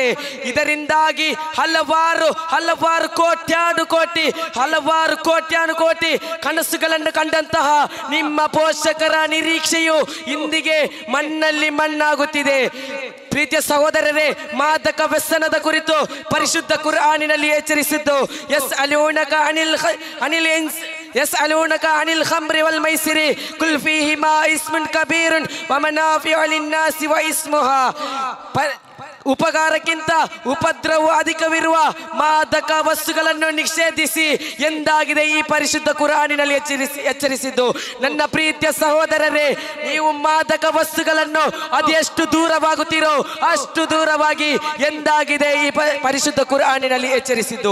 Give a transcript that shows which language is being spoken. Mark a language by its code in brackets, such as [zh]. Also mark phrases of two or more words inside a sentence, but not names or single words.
[kn] ಇದರಿಂದಾಗಿ ಹಲವಾರು ಕೋಟ್ಯಾನುಕೋಟಿ ಕನಸುಗಳನ್ನು ಕಂಡಂತಹ ನಿಮ್ಮ ಪೋಷಕರ ನಿರೀಕ್ಷೆಯು ಇಂದಿಗೆ ಮಣ್ಣಾಗುತ್ತಿದೆ. ಪ್ರೀತಿಯ ಸಹೋದರರೇ, ಮಾದಕ ವ್ಯಸನದ ಕುರಿತು ಪರಿಶುದ್ಧ ಕುರ್ಆನಿನಲ್ಲಿ ಎಚ್ಚರಿಸಿದ್ದು, [ar] يسألونك عن الخمر والميسر قل فيهما اسم كبير ومنافع للناس واسمها [kn] ಉಪಕಾರಕ್ಕಿಂತ ಉಪದ್ರವವು ಅಧಿಕವಿರುವ ಮಾದಕ ವಸ್ತುಗಳನ್ನು ನಿಷೇಧಿಸಿ ಎಂದಾಗಿದೆ ಈ ಪರಿಶುದ್ಧ ಕುರಾನಿನಲ್ಲಿ ಎಚ್ಚರಿಸಿದ್ದು. ನನ್ನ ಪ್ರೀತಿಯ ಸಹೋದರರೇ, ನೀವು ಮಾದಕ ವಸ್ತುಗಳನ್ನು ಅದೆಷ್ಟು ದೂರವಾಗುತ್ತೀರೋ ಅಷ್ಟು ದೂರವಾಗಿ ಎಂದಾಗಿದೆ ಈ ಪರಿಶುದ್ಧ ಕುರಾನಿನಲ್ಲಿ ಎಚ್ಚರಿಸಿದ್ದು.